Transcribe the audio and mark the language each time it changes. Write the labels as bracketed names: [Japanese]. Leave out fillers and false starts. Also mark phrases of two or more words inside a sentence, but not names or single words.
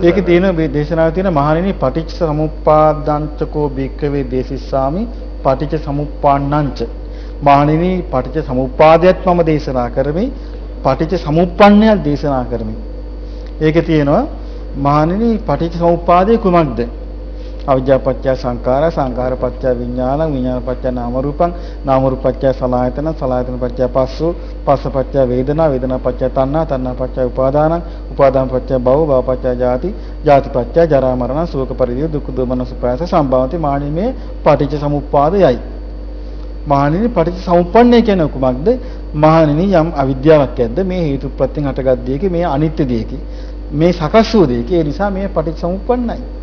[Sinhala] ඒකේ තියෙන මේ දේශනාවේ තියෙන මහණෙනි [Pali] පටිච්චසමුප්පාදංචකෝ භික්ඛවේ දේසිස්සාමි පටිච්චසමුප්පන්නංච. [Sinhala] මහණෙනි පටිච්චසමුප්පාදයත් මම දේශනා කරමි පටිච්චසමුප්පන්නයත් දේශනා කරමි. ඒකේ තියෙනවා මහණෙනි පටිච්චසමුප්පාදේ කුමක්ද? [Pali] අවිජ්ජාපච්චය සංඛාරා සංඛාරපච්චය විඥානං විඥානපච්චය නාම රූපං නාම රූපපච්චය සලආයතන සලආයතනපච්චය පස්සෝ පස්සපච්චය වේදනා වේදනාපච්චය තණ්හා තණ්හාපච්චය උපාදානං උපාදානපච්චය භව භවපච්චය ජාති ජාතිපච්චය ජරා මරණ ශෝක පරිදේව දුක්ඛ දෝමන සුපාස සම්භවති මානිමේ පටිච්ච සමුප්පාදයයි. [Sinhala] මහණෙනි පටිච්ච සමුප්පන්නය කියන්නේ කුමක්ද? මහණෙනි යම් අවිද්‍යාවක් ඇද්ද මේ හේතු ප්‍රත්‍යයෙන් හටගත් දෙයක මේ අනිත්‍ය දෙයක මේ සකස් වූ දෙයක ඒ නිසා මේ පටිච්ච සමුප්පන්නයි.